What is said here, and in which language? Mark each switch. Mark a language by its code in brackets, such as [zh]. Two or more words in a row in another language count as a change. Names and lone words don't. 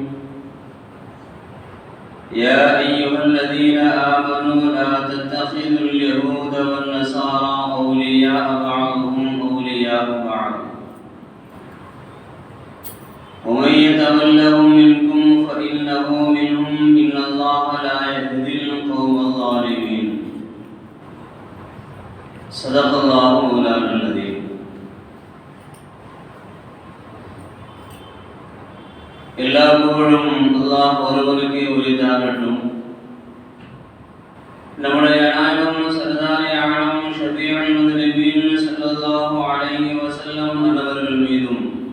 [ar] يا أيها الذين آمنوا لا تتخذوا اليهود والنصارى أولياء بعضهم أولياء بعض ومن يتولهم منكم فإنه منهم إن الله لا يهدي القوم الظالمين. صدق الله مولانا العظيم. [ta] எல்லா புகழும் அல்லாஹ் ஒருவனுக்கே உரித்தாகட்டும். நம்முடைய நாயகம் [ur] سردارِ عالم [ar] شفيع المذنبين صلى الله عليه وسلم [ta] அவர்கள் மீதும்